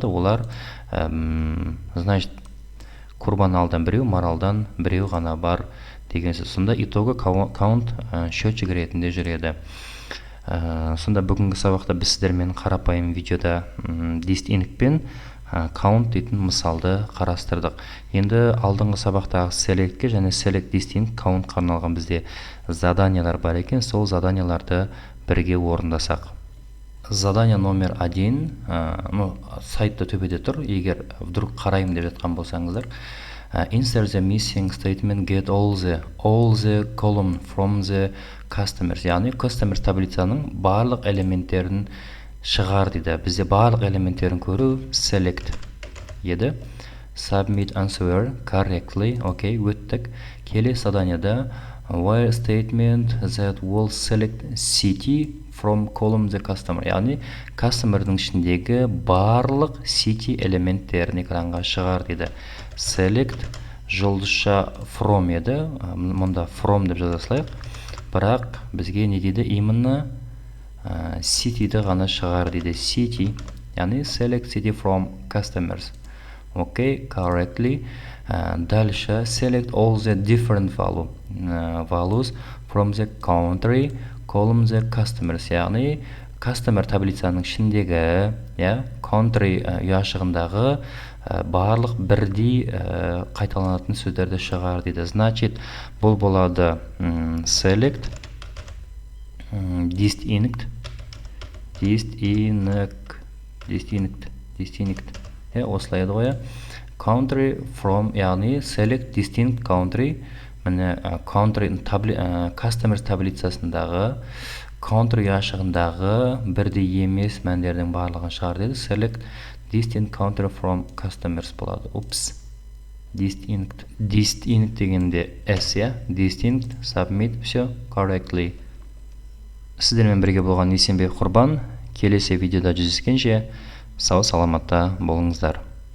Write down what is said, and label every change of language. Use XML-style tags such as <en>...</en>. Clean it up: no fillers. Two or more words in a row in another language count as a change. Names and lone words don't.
<kk>Олар, значит, Құрбаналдан біреу, Маралдан біреу ғана бар деген сөз. Сонда итоғы count счетчик ретінде жүреді. Сонда бүгінгі сабақта біз сіздермен қарапайым видеода distinct пен count дейтін мысалды қарастырдық. Енді алдыңғы сабақтағы select'ке және</kk> <en>select distinct count</en> <kk>арналған бізде заданиялар бар екен. Сол заданияларды бірге орындасақ.</kk> <ru>Задание номер</ru> <kk>1, сайтта төбеде тұр. Егер вдруг қарайым деп жатқан болсаңыздар,</kk> <en>insert the missing statement, get all the column from the customers.</en> <kk>Яғни customers таблицаның барлық элементтерін шығар дейді. Бізде барлық элементтерін көру select еді.</kk> <en>Submit answer correctly.</en> <kk>Окей, өттік. Келесі заданияда</kk> <en>where statement that will select city from column the customer.</en> <kk>Яғни customer'дың ішіндегі барлық city элементтерін экранға шығар дейді. Select жұлдызша from еді. Мұнда from деп жазасылайық. Бірақ бізге не дейді? Именно city'ді ғана шығар дейді.</kk> <en>City, яғни select city from customers. Окей, correctly. Дальше select all the different values from the country column the customers.</en> <kk>Яғни customer таблицаның ішіндегі country ұяшығындағы барлық бірдей қайталанатын сөздерді шығар дейді. Значит, бұл болады</kk> <en>select distinct.</en> <kk>Осылай еді ғой.</kk> <en>Country from, яғни select distinct country.</en> <kk>Міне</kk> <en>country customers</en> <kk>таблицасындағы counterге ашығындағы бірдей емес мәндердің барлығын шығар деді.</kk> <en>Select distinct counter from customers болады. Упс.</en> <kk>Distinct дегенде S, я?</kk> <en>Distinct, submit, все correctly.</en> <kk>Сіздермен бірге болған Есенбек Құрбан. Келесі видеода жүздескенше сау саламатта болыңыздар.</kk>